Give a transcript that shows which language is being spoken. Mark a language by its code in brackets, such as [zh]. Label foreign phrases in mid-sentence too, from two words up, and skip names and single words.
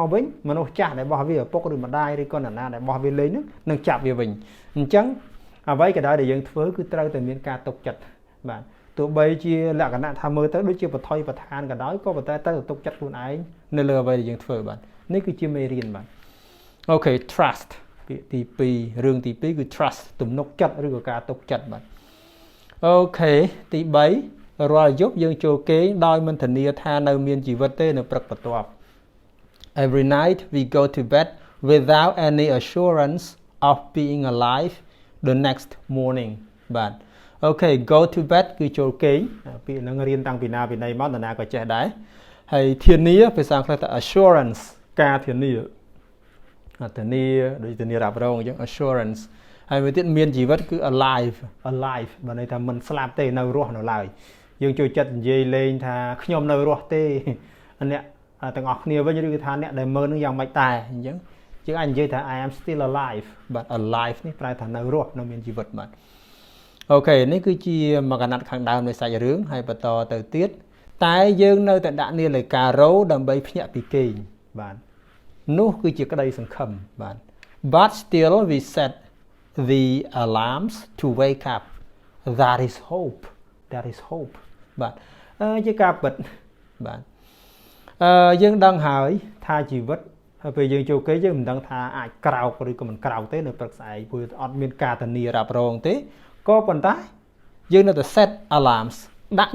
[km] វិញមនុស្សចាស់ដែលបោះវាឪពុកឬម្ដាយឬក៏នរណាដែលបោះវាលេងនឹងចាប់វាវិញអញ្ចឹងអ្វីក៏ដោយដែលយើងធ្វើគឺត្រូវតែមានការទុកចិត្តបាទទោះបីជាលក្ខណៈថាមើលទៅដូចជាបថុយបឋានក៏ដោយក៏ប៉ុន្តែត្រូវទុកចិត្តខ្លួនឯងនៅលើអ្វីដែលយើងធ្វើបាទនេះគឺជាមេរៀនបាទអូខេ trust ពាក្យទី2រឿងទី2គឺ trust ទំនុកចិត្តឬក៏ការទុកចិត្តបាទអូខេទី3រាល់យប់យើងចូលគេងដោយមិនធានាថានៅមានជីវិតទេនៅព្រឹកបន្ទាប់ [en] Every night we go to bed without any assurance of being alive the next morning [km] បាទអូខេ [en] go to bed [km] គឺចូលគេងពាក្យហ្នឹងរៀនតាំងពីណាពីណីមកតាណាក៏ចេះដែរហើយធានាភាសាអង់គ្លេសថា assurance ការធានាដូចធានារ៉ាប់រងអញ្ចឹង assurance ហើយមួយទៀតមានជីវិតគឺ alive បើន័យថាមិនស្លាប់ទេនៅរស់នៅឡើយយើងចូលចិត្តនិយាយ លេងថាខ្ញុំនៅរស់ទេអ្នកទាំងអស់គ្នាវិញឬគឺថាអ្នកដែលមើលនឹងយ៉ាងម៉េចតែអញ្ចឹងយើងអាចនិយាយថា [en] I am still alive [km] បាទ alive នេះប្រែថានៅរស់នៅមានជីវិតបាទអូខេនេះគឺជាមកអាណត្តិខាងដើមនៃសាច់រឿងហើយបន្តទៅទៀតតែយើង នៅតែដាក់នាឡិការ៉ូដើម្បីភ្ញាក់ពីគេងបាទនោះគឺជាក្តីសង្ឃឹមបាទ [en] but still we set the alarms to wake up that is hope [km] បាទជាការពិតបាទយើងដឹងហើយថាជីវិតពេល យើងចូលគេយើងមិនដឹងថាអាចក្រោកឬក៏មិនក្រោកទេនៅព្រឹកស្អែកព្រោះអត់មានការធានារ៉ាប់រងទេក៏ប៉ុន្តែយើងនៅតែ [en] set alarms [km] ដាក់